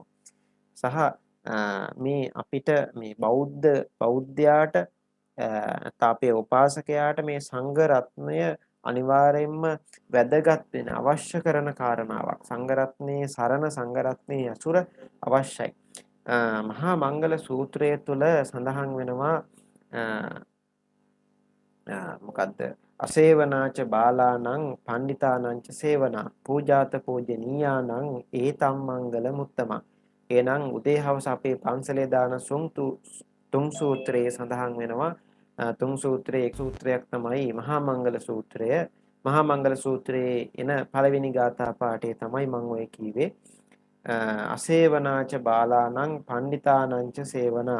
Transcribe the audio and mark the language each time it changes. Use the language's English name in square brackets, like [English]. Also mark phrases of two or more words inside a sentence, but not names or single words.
[Sinhala] සහ මේ අපිට මේ බෞද්ධයාට නැත්නම් අපේ උපාසකයාට මේ සංඝ රත්නය අනිවාර්යයෙන්ම වැදගත් වෙන අවශ්‍ය කරන කාරණාවක්. සංඝ රත්නයේ සරණ සංඝ රත්නයේ අසුර අවශ්‍යයි. මහා මංගල සූත්‍රය තුල සඳහන් වෙනවා මොකද්ද [Pali] අසේවනාච බාලානං පණ්ඩිතානං ච සේවනා පූජාත පූජනීයානං ඒතම් මංගල මුත්තමං. [Sinhala] එනං උදේ හවස අපේ පන්සලේ දාන තුන් සූත්‍රයේ සඳහන් වෙනවා. තුන් සූත්‍රයේ එක් සූත්‍රයක් තමයි මහා මංගල සූත්‍රය. මහා මංගල සූත්‍රයේ එන පළවෙනි ගාථා පාඨය තමයි මම ඔය කීවේ. [Pali] අසේවනාච බාලානං පණ්ඩිතානං ච සේවනා.